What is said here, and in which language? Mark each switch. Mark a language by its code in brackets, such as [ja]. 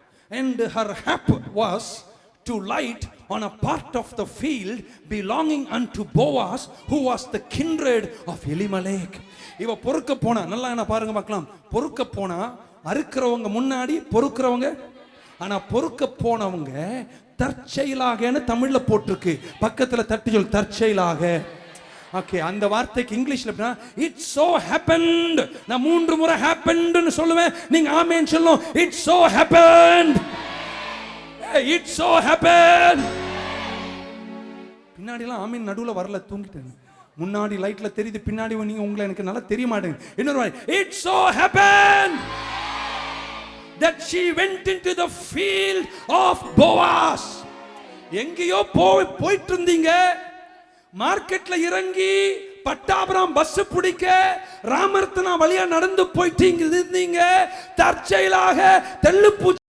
[en] And her hap was to light on a part of the field belonging unto Boaz, who was the kindred of Elimelech. [ta] இவ பொறுக்க போனா, நல்லா என்ன பாருங்க பார்க்கலாம். பொறுக்க போனா அறுக்கிறவங்க முன்னாடி, பொறுக்கிறவங்க. ஆனா பொறுக்க போனவங்க தற்செயலாகன்னு தமிழ்ல போட்டிருக்கு, பக்கத்துல தட்டி சொல் தற்செயலாக. ஓகே, அந்த வார்த்தைக்கு இங்கிலீஷ்ல எப்படின்னா இட் சோ ஹேப்பன்ட். நான் 3 முறை ஹேப்பன்ட்னு சொல்லுவேன், நீங்க ஆமென் சொல்லணும். [en] It so happened, it so happened. [ta] பின்னாடி எல்லாம் ஆமென் நடுவுல வரல, தூங்கிட்டேன். முன்னாடி லைட்ல தெரியுது, பின்னாடி நீங்க உங்களை எனக்கு நல்லா தெரிய மாட்டேங்க. இன்னொரு வாட்டி, [en] It so happened that she went into the field of Boaz. [ta] எங்கேயோ போயிட்டு இருந்தீங்க, மார்க்கெட்ல இறங்கி பட்டாபுரம் பஸ் பிடிக்க ராமர்த்தனா வழியா நடந்து போயிட்டு இருந்தீங்க, தற்செயலாக தெள்ளுப்பூ